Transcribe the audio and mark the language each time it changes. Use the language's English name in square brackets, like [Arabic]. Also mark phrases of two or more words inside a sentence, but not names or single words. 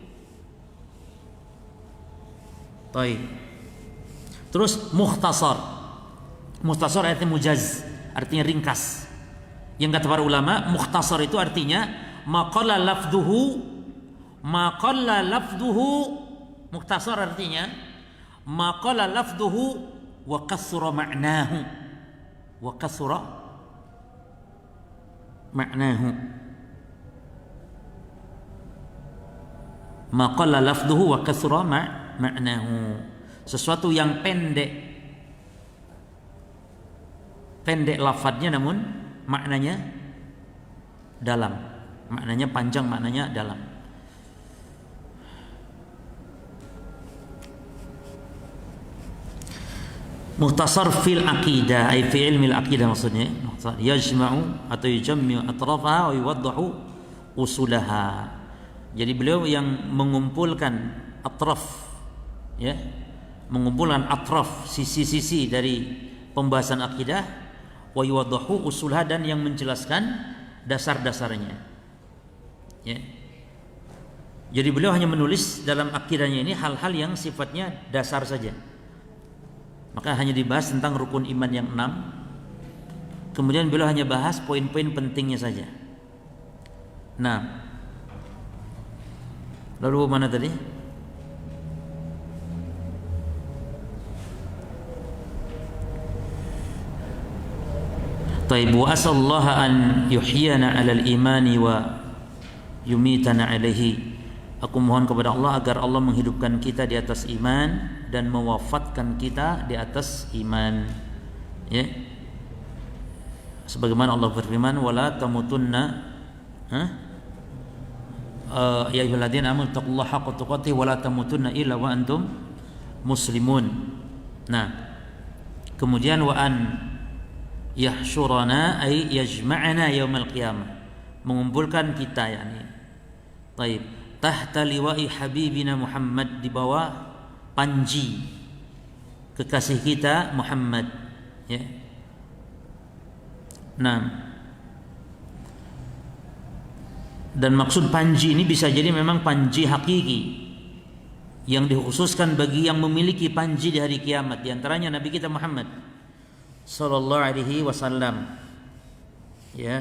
[Indonesian] Baik. Terus mukhtasar. Mukhtasar artinya mujaz, artinya ringkas. Yang kata para ulama, mukhtasar itu artinya [Arabic] ما قل لفظه [Indonesian] mukhtasar artinya [Arabic] ما قل لفظه وكثر معناه. وكثر معناه. ما قل لفظه وكثر معناه. [Indonesian] Sesuatu yang pendek lafadznya namun maknanya dalam. Maknanya panjang, maknanya dalam. [Arabic] مختصر في العقيدة أي في علم العقيدة maksudnya. يجمع atau يجمع أطرافها ويوضح أصولها. [Indonesian] Jadi beliau yang mengumpulkan atraf, ya, mengumpulkan atraf, sisi-sisi dari pembahasan akidah, [Arabic] ويوضح أصولها, [Indonesian] dan yang menjelaskan dasar-dasarnya, ya. Jadi beliau hanya menulis dalam akidahnya ini hal-hal yang sifatnya dasar saja. Maka hanya dibahas tentang rukun iman yang 6. Kemudian beliau hanya bahas poin-poin pentingnya saja. Nah, lalu mana tadi? [Arabic] طيب وأسأل الله أن يحيينا على الإيمان ويميتنا عليه. [Indonesian] Aku mohon kepada Allah agar Allah menghidupkan kita di atas iman dan mewafatkan kita di atas iman, ya. Sebagaimana Allah berfirman, [Arabic] ولا تموتن يا أيها الذين آمنوا اتقوا الله حق تقاته ولا تموتن إلا وأنتم مسلمون. [Indonesian] Nah, kemudian [Arabic] وأن يحشرنا أي يجمعنا يوم القيامة, [Indonesian] mengumpulkan kita, yakni [Arabic] طيب تحت لواء حبيبنا Muhammad, [Indonesian] di bawah panji kekasih kita Muhammad, ya. Nah, dan maksud panji ini bisa jadi memang panji hakiki yang dikhususkan bagi yang memiliki panji di hari kiamat, di antaranya Nabi kita Muhammad [Arabic] صلى الله عليه وسلم, [Indonesian] ya.